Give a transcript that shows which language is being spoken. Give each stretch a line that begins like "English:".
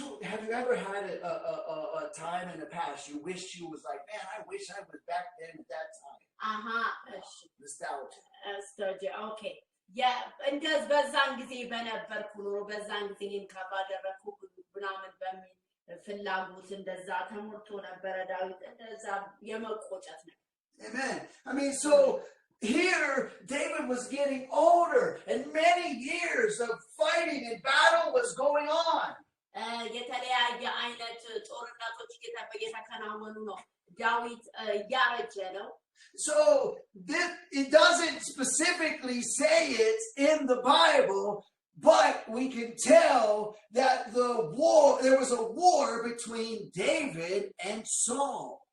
English: Have you ever had a time in the past you wished you was like, man, I wish I was back then at that time? Nostalgia. Okay. Yeah, and does
Amharic: በዛን ጊዜ በነበርኩ ኑሮ በዛን ጊዜ ካባደረኩ ምናምን በሚል ፍላጎት እንደዛ ተሞልቶ ነበረ ዳዊት እንደዛ የመቆጨት ነው.
English: Amen. I mean, so here David was getting older and many years of fighting and battle was going on.
Amharic: የተለያየ አይነት ጦርነቶች እየተከናወኑ ነው. ዳዊት ያረጀ ነው.
English: So it doesn't specifically say it in the Bible, but we can tell that there was a war between David and Saul.